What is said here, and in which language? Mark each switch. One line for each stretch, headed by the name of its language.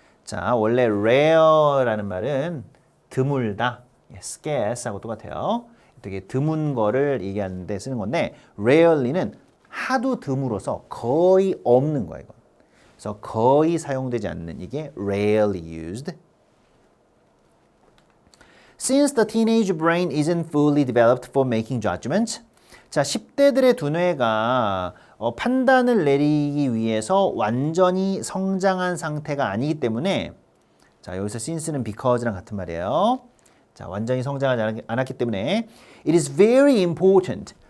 Korean: 자, 원래 rare라는 말은 드물다, scarce하고 똑같아요. 되게 드문 거를 얘기하는 데 쓰는 건데 rarely는 하도 드물어서 거의 없는 거예요. 이건. 그래서 거의 사용되지 않는 이게 rarely used.
English: Since the teenage brain isn't fully developed for making judgments.
Korean: 자, 10대들의 두뇌가 판단을 내리기 위해서 완전히 성장한 상태가 아니기 때문에 자, 여기서 since는 because랑 같은 말이에요. 자, 완전히 성장하지 않았기 때문에
English: it is very important.